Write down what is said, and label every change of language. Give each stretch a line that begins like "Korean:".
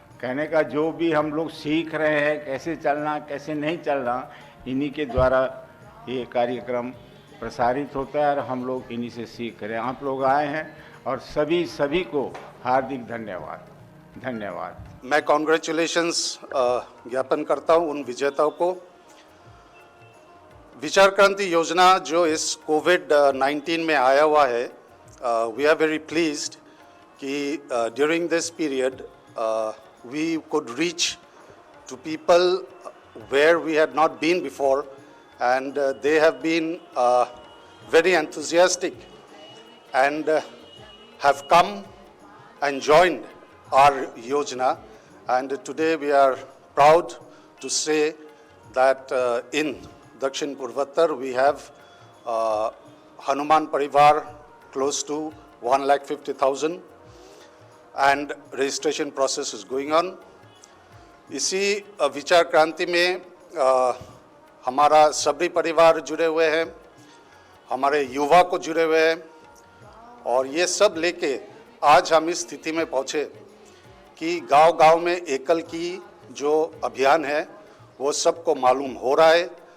Hindi: कहने का जो भी हम लोग सीख रहे हैं, कैसे चलना कैसे नहीं चलना, इन्हीं के द्वारा ये कार्यक्रम प्रसारित होता है और हम लोग इन्हीं से सीख रहे हैं। आप लोग आए हैं और सभी को हार्दिक धन्यवाद। मैं कॉन्ग्रेचुलेशंस ज्ञापन करता हूं उन विजेताओं को। विचार क्रांति योजना जो इस कोविड-19 में आया हुआ है,
English: We are very pleased कि during this period we could reach to people where we had not been before, and they have been very enthusiastic and have come and joined our Yojana. And today we are proud to say that in Dakshin Purvattar we have Hanuman Parivar close to 1,50,000. and registration process is going on.
Hindi: इसी विचार क्रांति में हमारा सभी परिवार जुड़े हुए हैं, हमारे युवा को जुड़े हुए हैं और ये सब लेके आज हम इस स्थिति में पहुँचे कि गांव-गांव में एकल की जो अभियान है वो सबको मालूम हो रहा है।